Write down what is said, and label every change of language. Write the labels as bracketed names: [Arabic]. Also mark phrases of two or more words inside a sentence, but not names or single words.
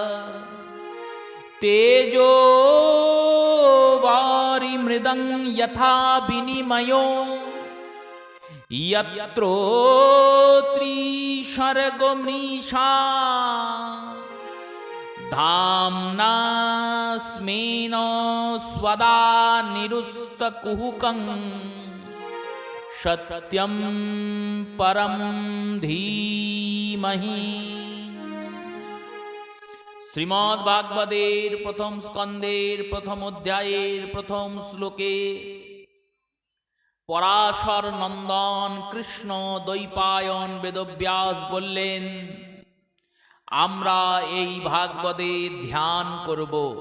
[Sanskrit] तेजो वारिमृदं यथा विनिमयो यत्रो त्रिसर्गमृषा धाम्ना स्मेन स्वदा निरुस्तकुहकं सत्यं परं धीमहि। [Bangla] শ্রীমদ্ ভাগবতের প্রথম স্কন্ধের প্রথম অধ্যায়ের প্রথম শ্লোকে পরাশর নন্দন কৃষ্ণ দ্বৈপায়ন বেদব্যাস বললেন, আমরা এই ভাগবতে ধ্যান করব।